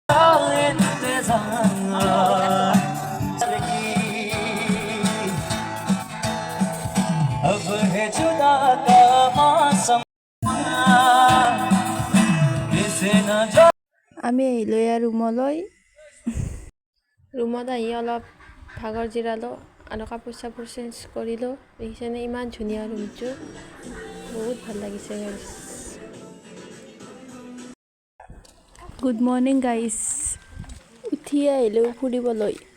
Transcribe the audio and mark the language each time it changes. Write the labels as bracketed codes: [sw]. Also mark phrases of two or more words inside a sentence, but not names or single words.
[hi] अब है जुदा का मौसम किसे न जो [as] আমি আহিলোঁ ইয়াৰ ৰুমত আহি অলপ ভাগৰ জিৰালোঁ আৰু কাপোৰ চাপোৰ চেঞ্জ কৰিলোঁ। দেখিছেনে ইমান ধুনীয়া ৰুমটো, বহুত ভাল লাগিছে গাইজ। [en] good morning guys, [as] উঠি আহিলোঁ ফুৰিবলৈ।